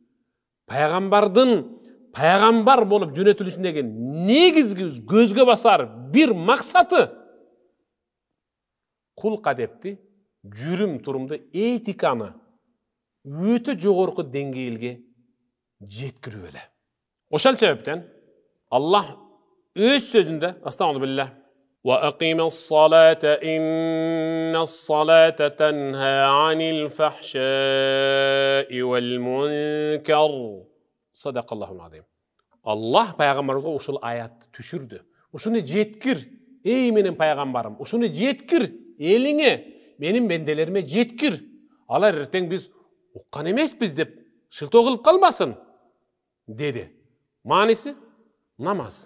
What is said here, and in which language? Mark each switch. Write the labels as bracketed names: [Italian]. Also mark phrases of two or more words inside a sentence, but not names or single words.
[Kyrgyz] Пайгамбар болуп жөнөтүлүшүндөгү негизги көзгө басар бир максаты кулк адепти, жүрүм турумду, этиканы өтө жогорку деңгээлге жеткирүү эле. Ошол себептен Аллах өз сөзүндө [Arabic] أستغفر الله وأقم الصلاة إن الصلاة تنهى عن الفحشاء والمنكر. صدق الله العظيم. [Kyrgyz] Аллах пайгамбарыбызга ушул аятты түшүрдү. Ушуну жеткир, эй менин пайгамбарым, ушуну жеткир элиңе, менин бенделериме жеткир. Алар эртең биз уккан эмеспиз деп шылтоо кылып калбасын деди. Мааниси намаз.